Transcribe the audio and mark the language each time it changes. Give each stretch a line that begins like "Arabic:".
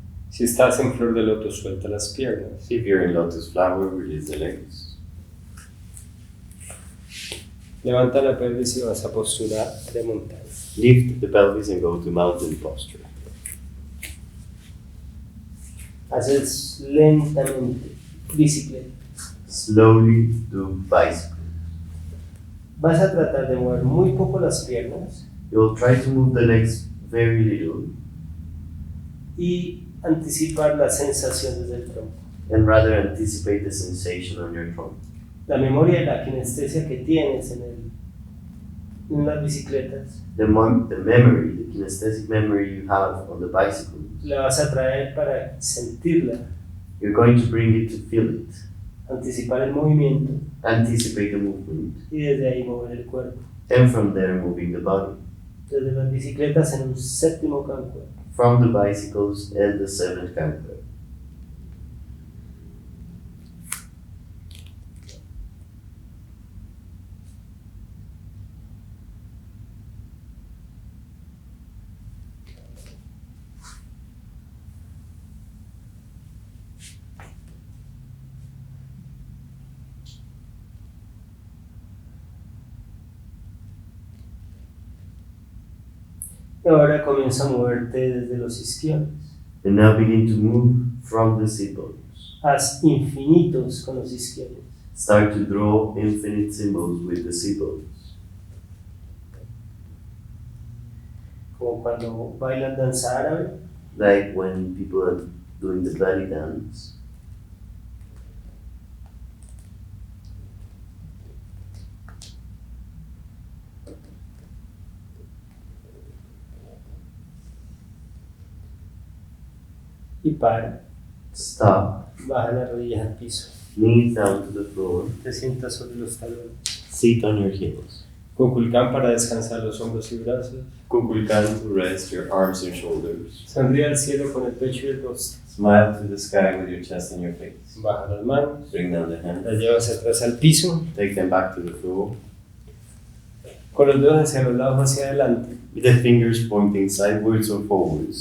Spanish: Si estás en flor de loto, suelta las piernas.
English: If you're in lotus flower, release the legs.
Spanish: Levanta la pelvis y vas a posturar de montaña.
English: Lift the pelvis and go to mountain posture.
Spanish: Haces lentamente bicicleta.
English: Slowly do bicycle.
Spanish: Vas a tratar de mover muy poco las piernas
English: You'll try to move the legs very little
Spanish: y anticipar la sensación desde el tronco.
English: and rather anticipate the sensation on your trunk.
Spanish: La memoria de la kinestesia que tienes en las bicicletas
English: The memory, the kinesthetic memory you have on the bicycle,
Spanish: la vas a traer para sentirla,
English: you're going to bring it to feel it,
Spanish: anticipar el movimiento
English: anticipate the movement,
Spanish: y desde ahí mover el cuerpo.
English: and from there moving the body.
Spanish: Desde las bicicletas en un séptimo canto.
English: From the bicycles and the seventh canto.
Spanish: Y ahora comienza a moverte desde los isquiones.
English: And now begin to move from the sit bones.
Spanish: Haz infinitos con los isquiones.
English: Start to draw infinite symbols with the sit bones.
Spanish: Como cuando bailan danza árabe.
English: Like when people are doing the belly dance.
Spanish: Y para.
English: Stop.
Spanish: Baja las rodillas al piso.
English: Knees down to the floor.
Spanish: Te sientas sobre los talones.
English: Sit on your heels.
Spanish: Kukulkan para descansar los hombros y brazos.
English: Kukulkan to rest your arms and shoulders.
Spanish: Sonríe al cielo con el pecho y el rostro.
English: Smile to the sky with your chest and your face.
Spanish: Baja las manos.
English: Bring down the hands.
Spanish: Las llevas atrás al piso.
English: Take them back to the floor.
Spanish: Con los dedos hacia los lados, hacia adelante.
English: With the fingers pointing sideways or forwards.